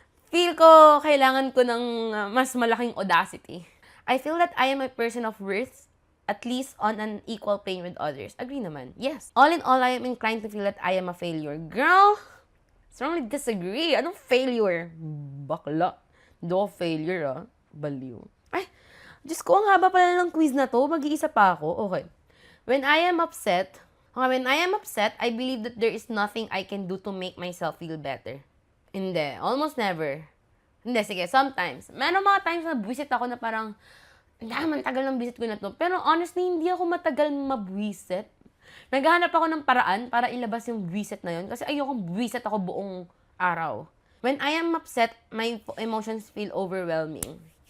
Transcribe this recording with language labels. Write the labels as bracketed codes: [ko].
[tl] Feel ko kailangan ko ng mas malaking audacity. [en] I feel that I am a person of worth, at least on an equal plane with others. Agree naman. Yes. All in all, I am inclined to feel that I am a failure. Girl, strongly disagree. [tl] Anong failure? Bakla. Hindi ako failure, ah. Baliw. Ay, Diyos ko, ang haba pala ng quiz na to. Mag-iisa pa ako. Okay. [en] When I am upset, I believe that there is nothing I can do to make myself feel better. [tl] Hindi. Almost never. Hindi, sige. Sometimes. Meron mga times na buwisit ako na parang, naman, tagal ng visit ko na to. Pero honestly, hindi ako matagal mabwisit. Naghahanap ako ng paraan para ilabas yung visit na yun. Kasi ayokong visit ako buong araw. [en] When I am upset, my emotions feel overwhelming.